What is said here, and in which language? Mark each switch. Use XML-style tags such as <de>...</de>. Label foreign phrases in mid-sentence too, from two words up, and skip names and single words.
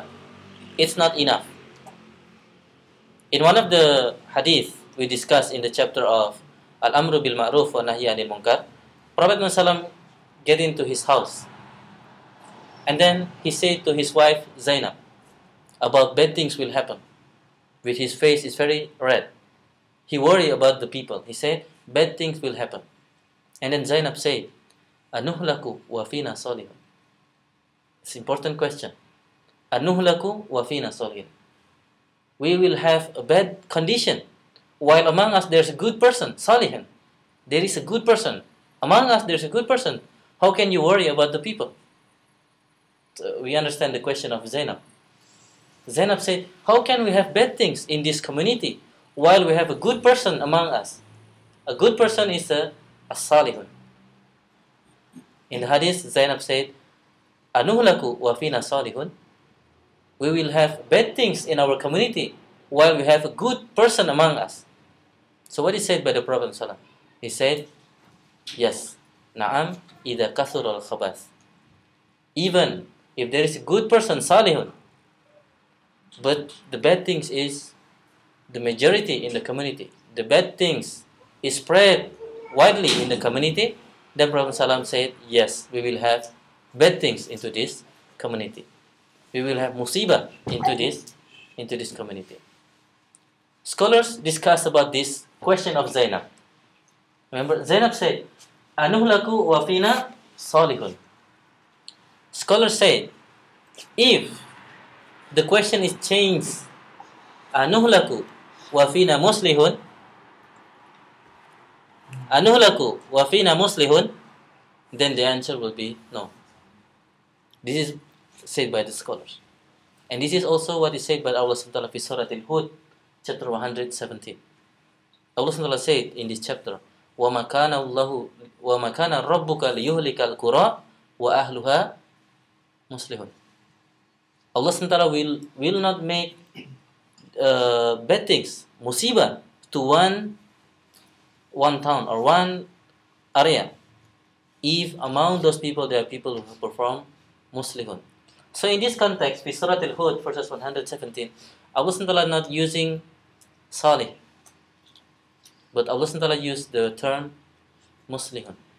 <en>It's not enough. In one of the hadith we discussed in the chapter of</en> <ar>الأمر بالمعروف والنهي عن المنكر,</ar> <en>Prophet Muhammad get into his house, and then he said to his wife Zainab about bad things will happen. With his face is very red. He worried about the people. He said bad things will happen. And then Zainab said,</en> <ar>"أنهلك وفينا صالحون."</ar> <en>It's an important question.</en> <ar>أنهلك وفينا صالحون.</ar> <en>We will have a bad condition, while among us there's a good person, salihin. There is a good person. Among us there's a good person. How can you worry about the people? So we understand the question of Zainab. Zainab said, how can we have bad things in this community while we have a good person among us? A good person is a salihun. In the hadith, Zainab said,</en> <ar>"أنهلك وفينا صالحون."</ar> <en>We will have bad things in our community while we have a good person among us. So what is said by the Prophet ﷺ? He said, yes,</en> <ar>نعم، إذا كثر الخبث.</ar> <en>Even if there is a good person, salihun, but the bad things is the majority in the community, the bad things is spread widely in the community, then Prophet ﷺ said, yes, we will have bad things into this community. We will have musibah into this community. Scholars discuss about this question of Zainab. Remember, Zainab said,</en> <ar>"أنهلك وفينا صالحون."</ar> <en>Scholars say, if the question is changed,</en> <ar>"أنهلك وفينا مصلحون، أنهلك وفينا مصلحون,"</ar> <en>then the answer will be no. This is said by the scholars. And this is also what is said by Allah</en> <ar>سبحانه وتعالى في سورة الهود,</ar> <en>chapter 117. Allah</en> <ar>سبحانه وتعالى</ar> <en>said in this chapter,</en> <ar>وَمَا كَانَ رَبُّكَ لِيُهْلِكَ الْقُرَى وَأَهْلُهَا مُصْلِحُونَ.</ar> <en>Allah</en> <ar>سبحانه وتعالى</ar> <en>will not make bad things, musibah, to one town or one area, if among those people there are people who perform muslihun. So in this context, with Surah Al-Hud, verses 117, Allah</en> <ar>سبحانه وتعالى</ar> <en>not using salih, but Allah</en> <ar>سبحانه وتعالى</ar> <en>used the term muslihun.</en>